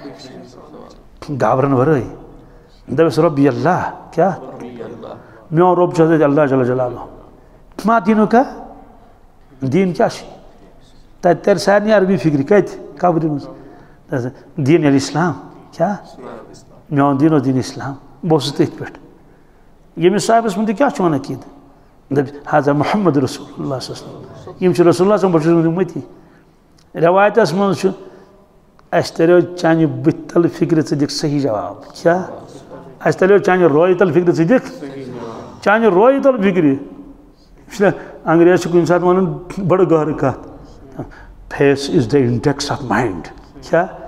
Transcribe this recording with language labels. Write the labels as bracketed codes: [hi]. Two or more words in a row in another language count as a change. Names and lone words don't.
[ks] گابرن ورٲے دپٮ۪س [ar] رۄبی اللہ [ks] کیٛاہ میون رۄب چھُ حضرت اللہ جل جلالہ [ar] ما دیٖنُکا [ks] دیٖن کیٛاہ چھُ تتہِ ترِ سارنٕے عربی فکرِ کتہِ قبرِ منٛز [ar] دیٖن الاسلام [ks] کیٛاہ میون دیٖن اوس دیٖن اسلام بہٕ اوسُس تٔتھۍ پٮ۪ٹھ ییٚمِس صاحبس متعلق کیٛاہ چھُ ونان عقیٖدٕ دپہِ حضرت محمد رسول اللہ [ar] صلی اللہ علیہ وسلم [ks] یِم چھِ رسول اللہ صٲب بہٕ چھُس أمتی رٮ۪وایتس منٛز چھُ اَسہِ تریو چانہِ بٕتھِ تل فکرِ ژٕ دِکھ صحیح جواب کیٛاہ اَسہِ تریو چانہِ رویہِ تل فکرِ ژٕ دِکھ چانہِ رویہِ تل فکرِ چھُنہ انگریز چھُ کُنہِ ساتہٕ ونان بڑٕ گہرٕ کتھ [en] Face is the index of mind [ks] کیٛاہ